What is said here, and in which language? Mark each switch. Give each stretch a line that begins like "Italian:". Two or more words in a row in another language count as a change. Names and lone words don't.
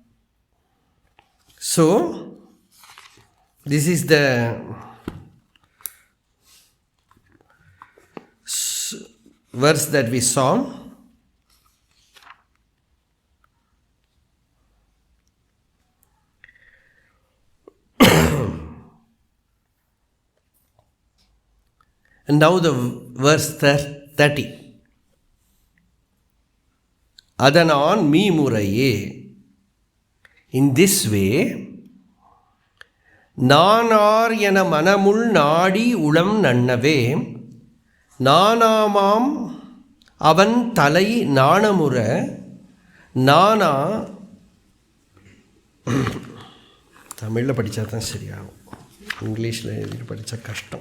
English: So, this is the verse that we saw. And now the verse 30. Adanan mi muraye. In this way,
Tamil: நானார் என மனமுள் நாடி உளம் நண்ணவே நானாமாம் அவன் தலை நாணமுற நானா தமிழில் படித்தா தான் சரியாகும், இங்கிலீஷில் எழுதி படித்தா கஷ்டம்.